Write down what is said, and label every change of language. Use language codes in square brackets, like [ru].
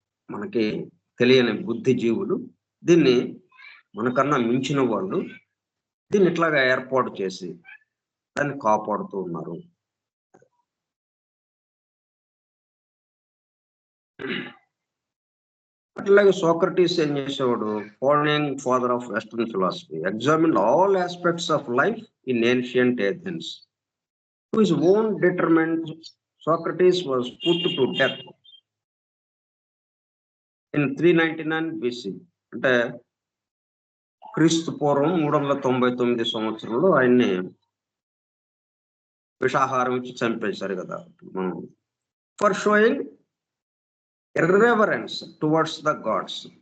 [te] మనకి తెలియని బుద్ధిజీవులు, దీన్ని మనకన్నా మించిన వాళ్ళు దీన్ని ఇట్లాగా ఏర్పాటు చేసి దాన్ని కాపాడుతూ ఉన్నారు. అట్లాగే సోక్రటీస్ ఏం చేసేవాడు? [en] Founding father of western philosophy, examined all aspects of life in ancient Athens. To his own detriment, Socrates was put to death in 399 BC. [te] అంటే క్రీస్తు పూర్వం 399 సంవత్సరంలో ఆయన్ని విషాహారం ఇచ్చి చంపేశారు కదా. మనం [en] For showing irreverence towards the gods.